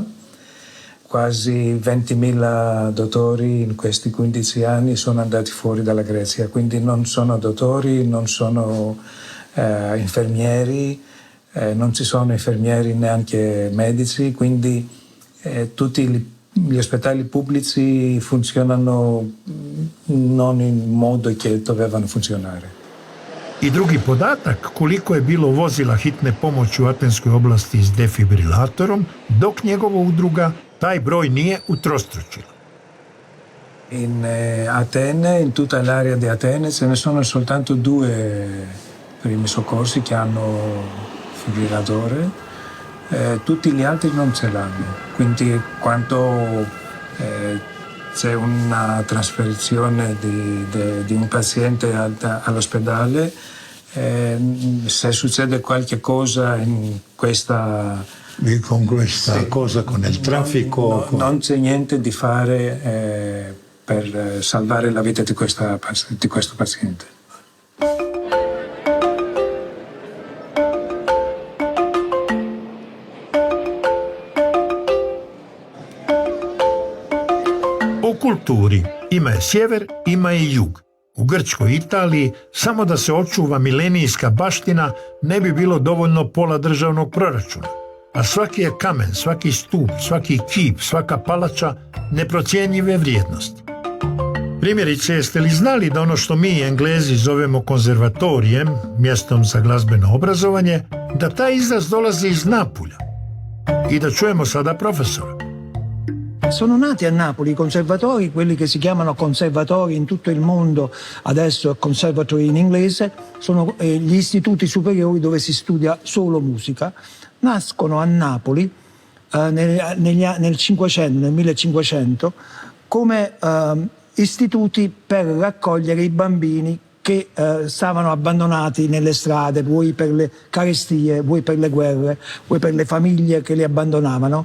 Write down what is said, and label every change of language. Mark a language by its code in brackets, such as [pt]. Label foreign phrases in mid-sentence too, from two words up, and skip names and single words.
[it] Quasi 20.000 dottori in questi 15 anni sono andati fuori dalla Grecia, quindi non sono dottori, non sono infermieri, non ci sono infermieri neanche medici, quindi tutti gli ospedali pubblici funzionano non in modo che dovevano funzionare. [hr] I drugi podatak, koliko je bilo vozila hitne pomoći u Atenskoj oblasti s defibrilatorom, dok njegova udruga taj broj nije utrostručila. [it] In Atene, in tutta l'area di Atene, ce ne sono soltanto 2 primi soccorsi che hanno fibrillatore, tutti gli altri non ce l'hanno. Quindi quando c'è una trasferizione di un paziente all'ospedale, se succede qualche cosa in questa cosa con il traffico. Non c'è niente di fare per salvare la vita di questo paziente. [hr] O kulturi ima je sjever, ima je jug. U Grčkoj Italiji samo da se očuva milenijska baština ne bi bilo dovoljno pola državnog proračuna. A svaki je kamen, svaki stup, svaki kip, svaka palača neprocjenjive vrijednosti. Primjerice, jeste li znali da ono što mi Englezi zovemo konzervatorijem, mjestom za glazbeno obrazovanje, da taj izraz dolazi iz Napulja? I da čujemo sada profesora. [it] Sono nati a Napoli i conservatori, quelli che si chiamano conservatori in tutto il mondo, adesso conservatory in inglese, sono gli istituti superiori dove si studia solo musica. Nascono a Napoli nel 1500 come istituti per raccogliere i bambini che stavano abbandonati nelle strade, vuoi per le carestie, vuoi per le guerre, vuoi per le famiglie che li abbandonavano.